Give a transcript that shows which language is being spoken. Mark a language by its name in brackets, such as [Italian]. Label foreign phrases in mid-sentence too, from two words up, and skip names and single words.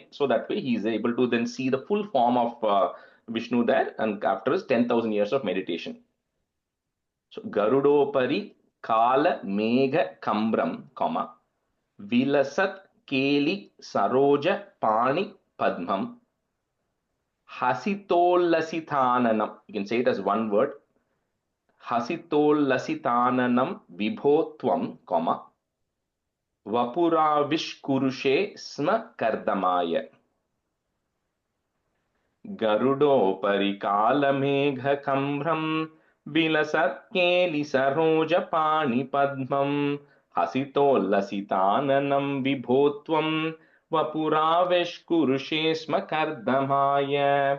[English] So that way he is able to then see the full form of Vishnu there, and after his 10,000 years of meditation. [Sanskrit] So Garudopari Kala Megha Kambram, Vilasat Keli Saroja Pani Padmam Hasitolasitananam. [English] You can say it as one word. [Sanskrit] Hasitolasitananam vibhotvam, vapuravish sma kardamaya. Garudo parikala megha kamram vilasat keli saroja pani padmam hasitolasitananam vibhotvam vapuravish sma kardamaya.